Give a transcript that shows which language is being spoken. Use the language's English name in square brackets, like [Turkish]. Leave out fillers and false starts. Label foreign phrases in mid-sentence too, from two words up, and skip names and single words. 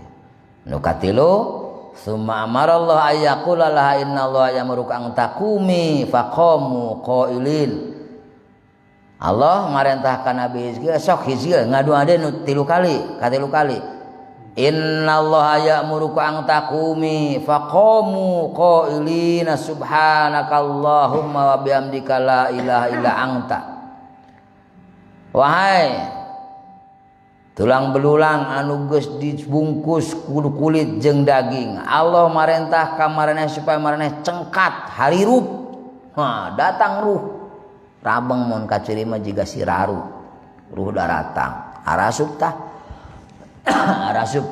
[Sundanese] Nu katilu [Arabic] ثم أمر الله أن يقول لها إن الله يأمرك أن تقومي فقاموا قائلين. [Sundanese] Allah marentah ka Nabi Hizkil sok Hizkil ngadoa deui nu 3 kali, katilu kali. [Arabic] إن الله يأمرك أن تقومي فقاموا قائلين سبحانك اللهم وبحمدك لا إله إلا أنت. [Sundanese] Wahai tulang belulang anu geus dibungkus kulit jeung daging, Allah marentah ka maraneh supaya maraneh cengkat harirup. Datang ruh rabeng mun kaciri mah jiga siraru ruh daratang arasup tah arasup